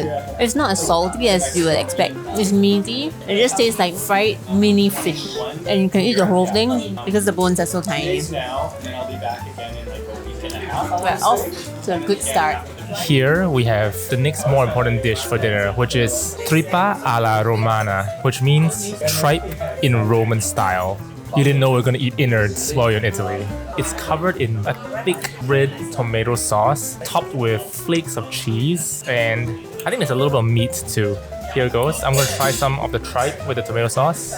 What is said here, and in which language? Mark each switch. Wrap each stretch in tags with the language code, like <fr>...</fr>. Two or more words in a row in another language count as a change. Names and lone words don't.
<en>It's not as salty as you would expect. It's meaty. It just tastes like fried mini fish, and you can eat the whole thing because the bones are so tiny. We're off to a good start. Here we have the next more important dish for dinner, which is trippa alla romana, which means tripe in Roman style. You didn't know we are going to eat innards while you're in Italy. It's covered in a thick red tomato sauce, topped with flakes of cheese, and I think there's a little bit of meat too. Here it goes. I'm going to try some of the tripe with the tomato sauce.</en>